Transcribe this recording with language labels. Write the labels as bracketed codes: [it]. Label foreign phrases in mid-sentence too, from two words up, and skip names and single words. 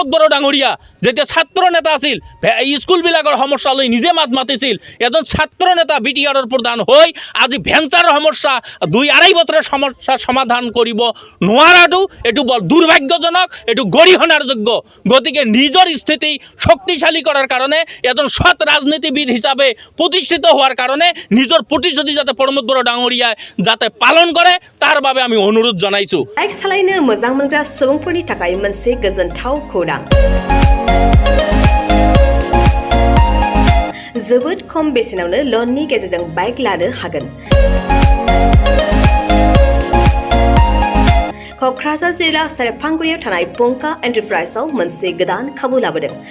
[as] বড়ো ডাঙৰীয়া যেতিয়া ছাত্ৰ নেতা আছিল স্কুলবিলাকৰ সমস্যা লৈ নিজে মাত মাতিছিল এজন ছাত্ৰ নেতা BTRৰ প্ৰধান হৈ আজি ভেঞ্চাৰৰ সমস্যা 2-2.5 বছৰৰ সমস্যা সমাধান কৰিব নোৱাৰাটো এইটো বৰ দুৰ্ভাগ্যজনক এইটো গৰিহণাৰ যোগ্য গতিকে নিজৰ স্থিতি শক্তিশালী কৰাৰ কাৰণে এজন সৎ ৰাজনীতিবিদ হিচাপে প্ৰতিষ্ঠিত হোৱাৰ কাৰণে নিজৰ প্ৰতিশ্ৰুতি যাতে প্ৰমোদ বড়ো ডাঙৰীয়াই যাতে পালন কৰে তাৰ বাবে আমি অনুৰোধ জনাইছোঁ [brx] বাইক সালাयनो मोजां मोनग्रा सुबुंफोरनि थाखाय मोनसे गोजोनथाव खौरां जोबोद खम बेसेनावनो लननि गेजेरजों बाइक लानो हागोन क'क्राझार जिल्ला सेरफांगुरियाव थानाय पंका एन्टारप्राइजआव मोनसे गोदान खाबु लाबोदों